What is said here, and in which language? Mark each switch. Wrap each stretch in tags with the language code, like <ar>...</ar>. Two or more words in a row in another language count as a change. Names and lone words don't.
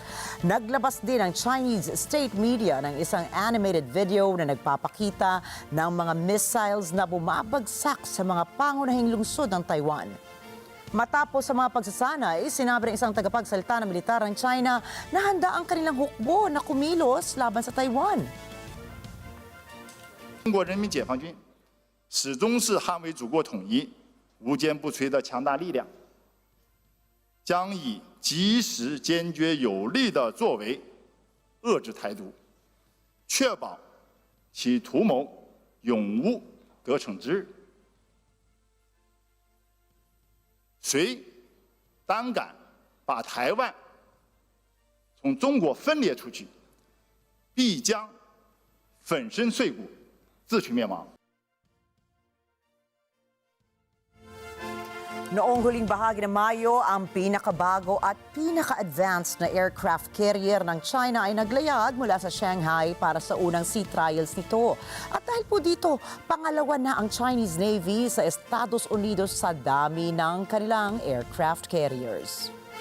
<tl>Naglabas din ang Chinese state media ng isang animated video na nagpapakita ng mga missiles na bumabagsak sa mga pangunahing lungsod ng Taiwan. Matapos sa mga pagsasanay, sinabi ng isang tagapagsalita ng militar ng China na handa ang kanilang hukbo na kumilos laban sa Taiwan.</tl> <zh>中国人民解放军始终是捍卫祖国统一、无坚不摧的强大力量，将以及时、坚决、有力的作为遏制台独，确保其图谋永无得逞之日。谁胆敢把台湾从中国分裂出去，必将粉身碎骨，自取灭亡。</zh> <tl>Noong huling bahagi ng Mayo, ang pinakabago at pinaka-advanced na</tl> <en>aircraft carrier</en> <tl>ng China ay naglayag mula sa Shanghai para sa unang</tl> <en>sea trials</en> <tl>nito. At dahil po dito, pangalawa na ang</tl> <en>Chinese Navy</en> <tl>sa Estados Unidos sa dami ng kanilang</tl> <en>aircraft carriers.</en>